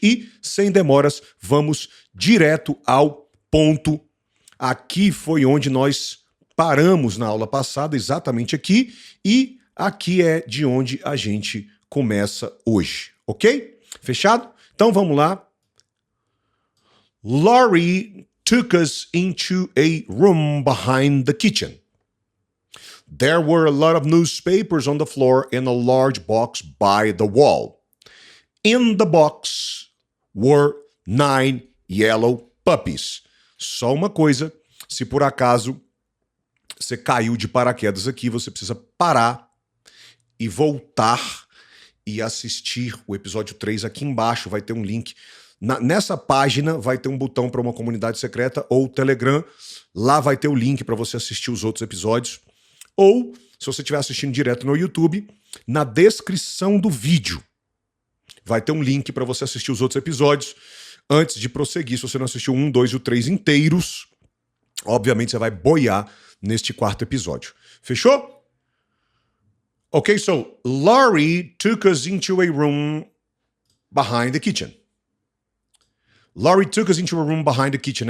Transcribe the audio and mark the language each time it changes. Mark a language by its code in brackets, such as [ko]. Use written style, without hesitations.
[pt] E, sem demoras, vamos direto ao ponto. Aqui foi onde nós paramos na aula passada, exatamente aqui, e aqui é de onde a gente começa hoje, ok? Fechado? Então vamos lá. [en] Laurie took us into a room behind the kitchen. There were a lot of newspapers on the floor and a large box by the wall. In the box were 9 yellow puppies. [pt] Só uma coisa, se por acaso você caiu de paraquedas aqui, você precisa parar e voltar e assistir o episódio 3. Aqui embaixo vai ter um link. Nessa página vai ter um botão para uma comunidade secreta ou Telegram. Lá vai ter o link para você assistir os outros episódios. Ou, se você estiver assistindo direto no YouTube, na descrição do vídeo vai ter um link para você assistir os outros episódios. Antes de prosseguir, se você não assistiu 1, 2 e o 3 inteiros, obviamente você vai boiar neste 4º episódio. Fechou? [en] Okay, so Laurie took us into a room behind the kitchen. Laurie took us into a room behind the kitchen.